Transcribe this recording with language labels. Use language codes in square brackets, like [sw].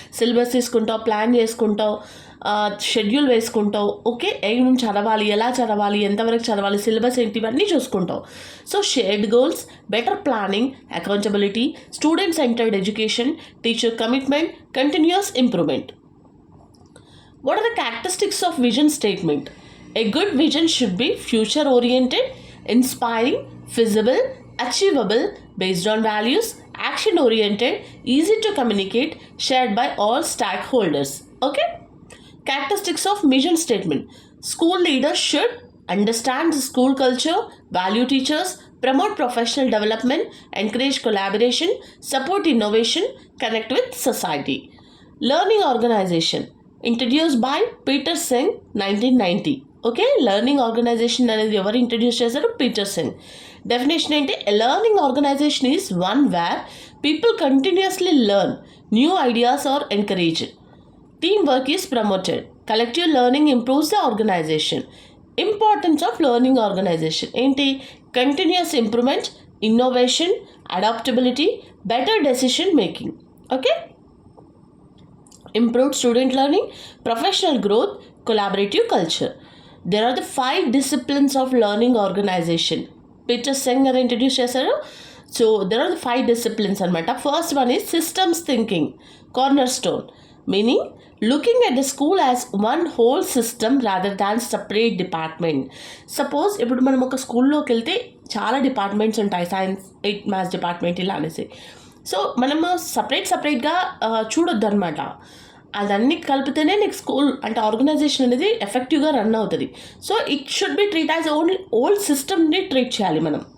[te] Syllabus తీసుకుంటావు, plan చేసుకుంటావు, schedule వేసుకుంటావు. Okay, ఏం చదవాలి, ఎలా చదవాలి, ఎంతవరకు చదవాలి, సిలబస్ ఏంటి, ఇవన్నీ చూసుకుంటావు. [en] So shared goals, better planning, accountability, student centred education, teacher commitment, continuous improvement. What are the characteristics of vision statement? A good vision should be future oriented, inspiring, feasible, achievable, based on values, action oriented, easy to communicate, shared by all stakeholders. Okay? Characteristics of mission statement. School leaders should understand the school culture, value teachers, promote professional development, encourage collaboration, support innovation, connect with society. Learning organization. Introduce by Peter Senge 1990. [te] Okay, learning organisation అనేది ఎవరు introduce చేశారు? Peter సెంగ్. Definition ఏంటి? [en] Learning organisation is one where people continuously learn, new ideas are encourage, team work is promoted, collective learning improves the organisation. Importance of learning organisation ఏంటి? Continuous improvement, innovation, adaptability, better decision making. Okay, improved student learning, professional growth, collaborative culture. There are the 5 disciplines of learning organization. Peter Seng [te] garu introduce chesaru. [en] So there are the 5 disciplines [te] anamata. [en] First one is systems thinking, cornerstone. meaning looking at the school as one whole system rather than separate department. [te] Suppose ఇప్పుడు మనం ఒక స్కూల్లోకి వెళ్తే చాలా departments ఉంటాయి, science, maths department ఇలా అనేసి. So మనము సపరేట్గా చూడొద్దు అనమాట. అదన్నీ కలిపితేనే నీకు స్కూల్ అంటే ఆర్గనైజేషన్ అనేది ఎఫెక్టివ్గా రన్ అవుతుంది. [en] so it should be treat as only old సిస్టమ్ని [te] ట్రీట్ చేయాలి మనం.